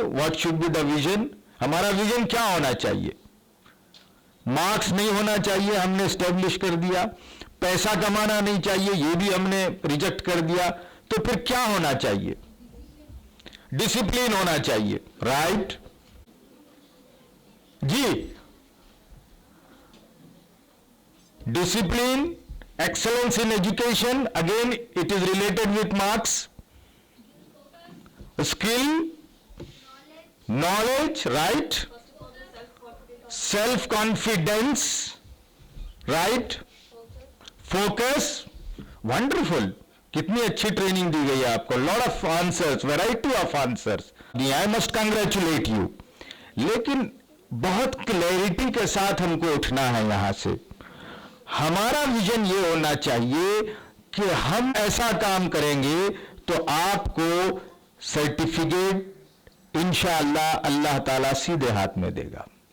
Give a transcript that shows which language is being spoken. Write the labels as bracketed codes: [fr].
[en] What should be the vision? [hi] हमारा vision क्या होना चाहिए? मार्क्स नहीं होना चाहिए, हमने एस्टेब्लिश कर दिया। पैसा कमाना नहीं चाहिए, ये भी हमने रिजेक्ट कर दिया। तो फिर क्या होना चाहिए? डिसिप्लिन होना चाहिए, right? [en] जी, discipline, excellence in education, again it is related with marks, skill, knowledge, right? Self confidence, right? Focus, wonderful, [hi] कितनी अच्छी ट्रेनिंग दी गई है आपको, [en] Lot of answers, variety of answers, I must congratulate you. [hi] लेकिन बहुत clarity के साथ हमको उठना है यहां से। हमारा विजन ये होना चाहिए कि हम ऐसा काम करेंगे तो आपको सर्टिफिकेट इंशाअल्लाह अल्लाह ताला सीधे हाथ में देगा।